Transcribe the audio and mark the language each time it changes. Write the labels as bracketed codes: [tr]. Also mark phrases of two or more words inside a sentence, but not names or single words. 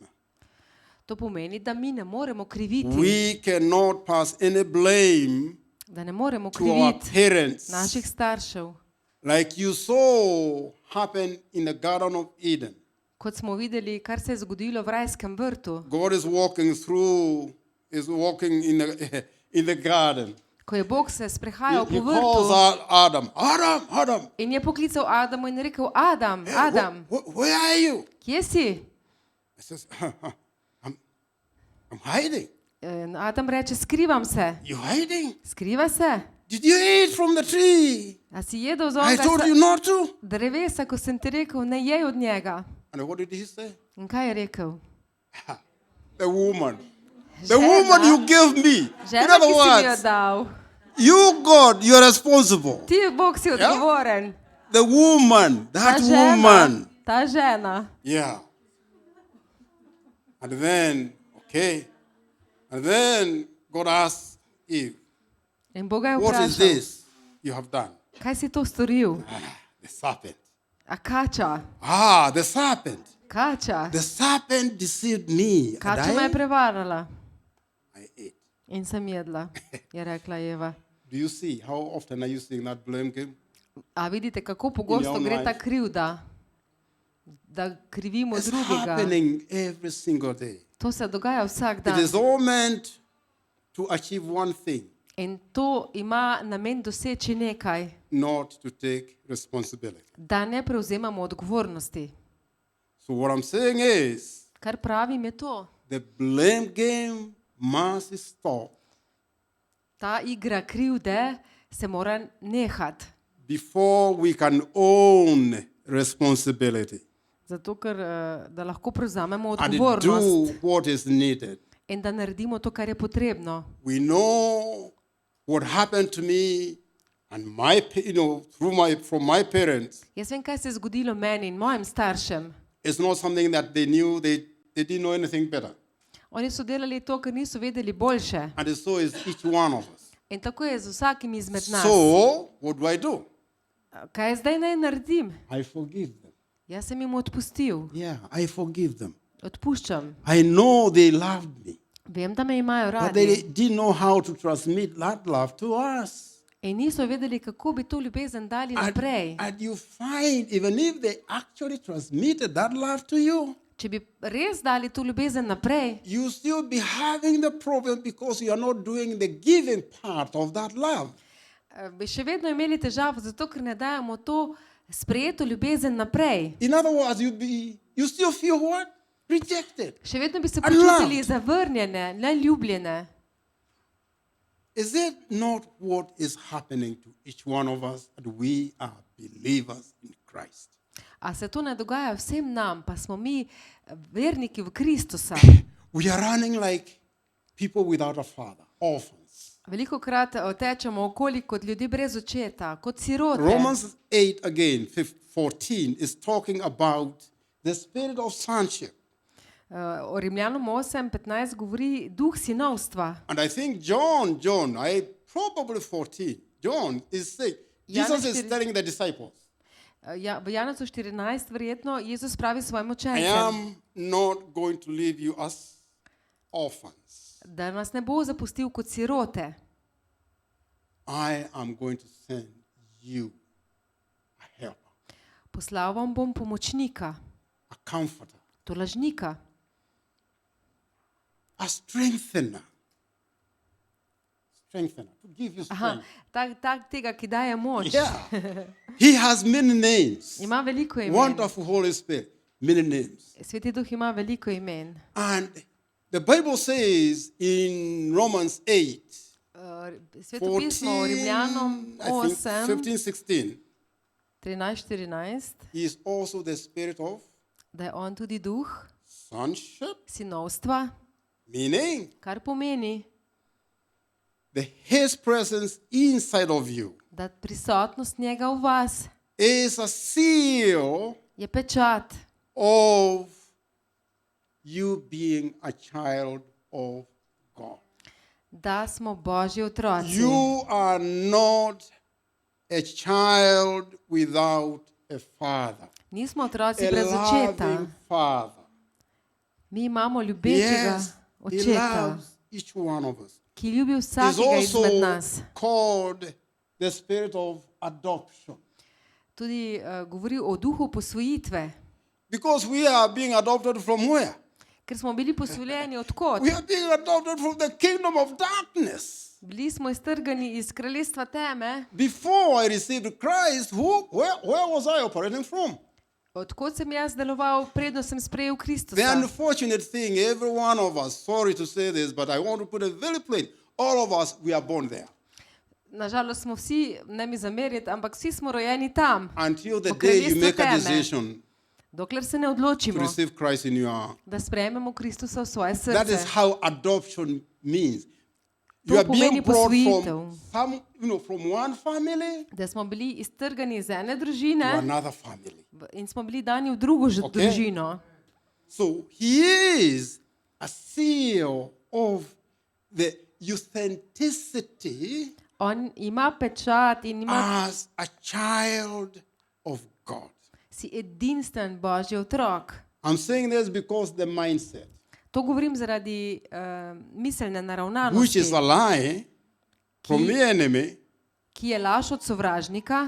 [sl] To pomeni, da mi ne moremo kriviti, [en] We cannot pass any blame [sl] da ne moremo [en] to our [sl] kriviti [en] parents. [sl] naših staršev. [en] Like you saw happen in the Garden of Eden. [sl] Kot smo videli, kar se je zgodilo v rajskem vrtu, [en] God is walking in the garden. [sl] ko je Bog se sprehajal [en] He [sl] po [en] calls [sl] vrtu [en] out Adam, Adam, Adam, [sl] in je poklical Adamu in rekel: Adam, Adam, [en] where are you? [sl] kje si? [en] He says, I'm hiding. [sl] In Adam reče: skrivam se. [en] You hiding? [sl] Skriva se? [en] Did you eat from the tree? [sl] A si jedel z [en] I told you [sl] onega [en] not to. [sl] drevesa, ko sem ti rekel, ne jej od njega? [en] And what did he say? [sl] In kaj je rekel? [en] The woman. The woman you gave me. In [sl] Žena, [en] other [sl] ki si mi jo [en] words, [sl] dal. [en] you, God, you're responsible. [sl] Ti, Bog, si odgovoren. [en] The woman, that [sl] Ta žena, [en] woman. [sl] ta žena. [en] Yeah. And then, okay. And then God asked Eve, [sl] In Boga je [en] what is [sl] vprašal: [en] this you have done? [sl] kaj si to storil? [en] The serpent. [sl] A kača, [en] The serpent. [sl] kača. [en] The serpent deceived me. And [sl] Kača me je prevarala [en] I ate. [sl] in sem jedla, je rekla Eva. [en] Do you see how often are you seeing that blame game? [sl] A vidite, kako pogosto [en] In your [sl] gre ta [en] life. [sl] krivda, da krivimo [en] It's [sl] drugega. [en] happening every single day. [sl] To se dogaja vsak [en] It [sl] dan. [en] is all meant to achieve one thing, [sl] In to ima namen doseči nekaj, [en] not to take responsibility. [sl] da ne prevzemamo odgovornosti. [en] So what I'm saying is, [sl] Kar pravim je to, [en] the blame game must stop [sl] ta igra krivde se mora nehati. [en] before we can own responsibility [sl] Zato, ker da lahko prevzamemo [en] and [sl] odgovornost [en] do what is needed. [sl] in da naredimo to, kar je potrebno. [en] We know what happened to me and from my parents. [sl] Jaz vem, kaj se je zgodilo meni in mojim staršem. [en] It's not something that they knew. They didn't know anything better. [sl] Oni so delali to, ker niso vedeli boljše. [en] And so is each one of us. [sl] In tako je z vsakim izmed nas. [en] So what do? [sl] Kaj zdaj naj naredim? [en] I forgive them. [sl] Jaz sem jim odpustil. [en] Yeah, I forgive them. [sl] Odpuščam. [en] I know they loved me, [sl] Vem, da me imajo [en] but they [sl] radi. [en] didn't know how to transmit that love to us. [sl] In niso vedeli, kako bi to ljubezen dali naprej. [en] And you find, even if they actually transmitted that love to you, [sl] Če bi res dali to ljubezen naprej, [en] you still be having the problem because you are not doing the giving part of that love. [sl] bi še vedno imeli težavo, zato ker ne dajemo to sprejeto ljubezen naprej. [en] In other words, you still feel what? Rejected. [sl] Še vedno bi se [en] And [sl] počutili [en] loved. [sl] zavrnjene, neljubljene. [en] Is it not what is happening to each one of us that we are believers in Christ? [sl] A se to ne dogaja vsem nam, pa smo mi verniki v Kristusa. [en] We are running like people without a father, orphans. [sl] Veliko krat tečemo okoli kot ljudje brez očeta, kot sirote. [en] Romans 8 again, 14 is talking about the spirit of sonship. [sl] O Rimljanom 8:15 govori duh sinovstva. [en] And I think John, probably 14, John is saying, Jesus is telling the disciples, [sl] V Janezu 14 verjetno Jezus pravi svojim [en] I [sl] učencem, [en] am not going to leave you as orphans. [sl] da nas ne bo zapustil kot sirote. [en] I am going to send you a helper, [sl] Poslal vam bom pomočnika, [en] a comforter, [sl] tolažnika, [en] a strengthener. Strengthener, to give you strength. [sl] tega, ki daje moč. [en] Yeah. He has many names. [sl] Ima veliko imen. [en] Wonderful Holy Spirit, many names. [sl] Sveti duh ima veliko imen. [en] And the Bible says in Romans 8, [sl] Sveto pismo o Rimljanom 8, 15, 16. 13-14, [en] He is also the spirit of [sl] da je on tudi duh [en] sonship, [sl] sinovstva, [en] meaning [sl] kar pomeni, [en] his presence inside of you [sl] da prisotnost njega v vas [en] is a seal [sl] je pečat, [en] of you being a child of God. [sl] da smo Božji otroci. [en] You are not a child without a father, [sl] Nismo otroci [en] a [sl] brez očeta. [en] loving father. [sl] Mi imamo ljubečega [en] Yes, he [sl] očeta, [en] loves each one of us. [sl] ki ljubi [en] He's [sl] vsakega izmed [en] also [sl] nas. [en] called the spirit of adoption. [sl] Tudi govori o duhu posvojitve, [en] Because we are being adopted from where? [sl] ker smo bili posvoljeni odkot. [en] We are being adopted from the kingdom of darkness. [sl] Bili smo iztrgani iz kraljestva teme. [en] Before I received Christ, where was I operating from? [sl] Odkot sem jaz deloval, predno sem sprejel [en] The [sl] Kristusa. [en] unfortunate thing, every one of us, sorry to say this, but I want to put it very plain. All of us, we are born there. [sl] Nažalost smo vsi, ne mi zameriti, ampak vsi smo rojeni tam. [en] Until the [sl] V [en] day you [sl] kraljestvu [en] make a [sl] teme. [en] decision [sl] Dokler se ne [en] to [sl] odločimo, [en] receive Christ in your, [sl] da sprejmemo Kristusa v svoje [en] that is [sl] srce. [en] how adoption means. [sl] To [en] You are [sl] pomeni [en] being brought [sl] posvojitev. [en] from one family [sl] Da smo bili iztrgani iz ene [en] to [sl] družine [en] another family. [sl] in smo bili dani v drugo [en] Okay. [sl] družino. [en] So he is a seal of the authenticity [sl] On ima pečat in ima, [en] as a child of God. [sl] si edinstven Božji otrok. [en] I'm saying this because the mindset, [sl] To govorim zaradi miselne [en] which [sl] naravnanosti, [en] is a lie from the enemy, [sl] ki je laž od sovražnika,